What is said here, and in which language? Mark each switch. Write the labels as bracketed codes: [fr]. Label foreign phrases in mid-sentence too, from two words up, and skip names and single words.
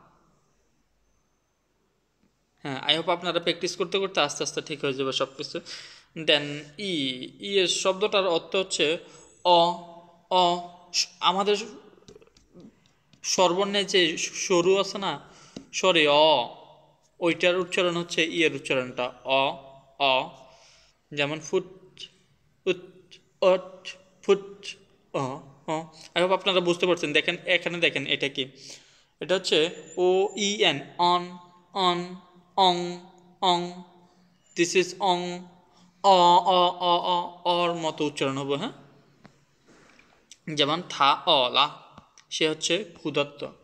[bn] হ্যাঁ, [en] I hope [bn] আপনারা প্র্যাকটিস করতে করতে আস্তে আস্তে ঠিক হয়ে যাবে সব কিছু। দেন ই, ই এর শব্দটার অর্থ হচ্ছে অ, অ। আমাদের স্বরবর্ণে যে সরু আছে না, সরি অ, ওইটার উচ্চারণ হচ্ছে ই এর উচ্চারণটা অ, অ। যেমন ফুট, উট, অট, ফুট, অ, অ। [en] I hope [bn] আপনারা বুঝতে পারছেন। দেখেন এখানে দেখেন এটা কি, এটা হচ্ছে ও ই এন, অন, অন, অং, অং। [en] This is ong, অ, অ, অ, অ, [bn] অর মতো উচ্চারণ হবে। হ্যাঁ, যেমন [zh] 他饿了, [bn] সে হচ্ছে ক্ষুধার্ত।